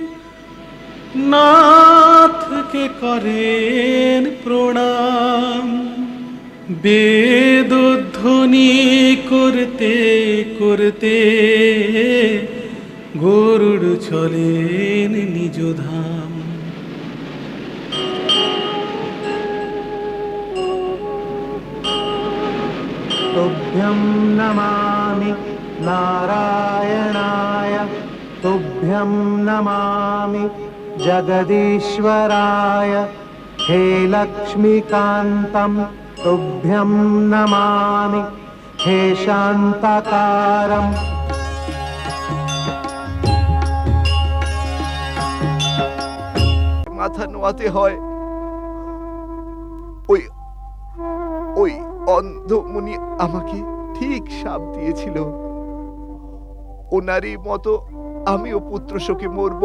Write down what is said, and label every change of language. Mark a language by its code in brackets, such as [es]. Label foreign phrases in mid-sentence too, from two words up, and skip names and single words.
[bn] নাথকে করেন প্রণাম, বেদধ্বনি করতে করতে গরুড় চলেন নিজ ধাম। [sa] तुभ्यं नमामि नारायणाय, तुभ्यं नमामि जगदीश्वराय। हे लक्ष्मीकान्तं तुभ्यं नमामि, हे शान्ताकारम्। [bn] মাথা নোয়াতে হয়। ওই ওই অন্ধমুনি আমাকে ঠিক শাপ দিয়েছিল, ওনারই মতো আমিও পুত্র শোকে মরব।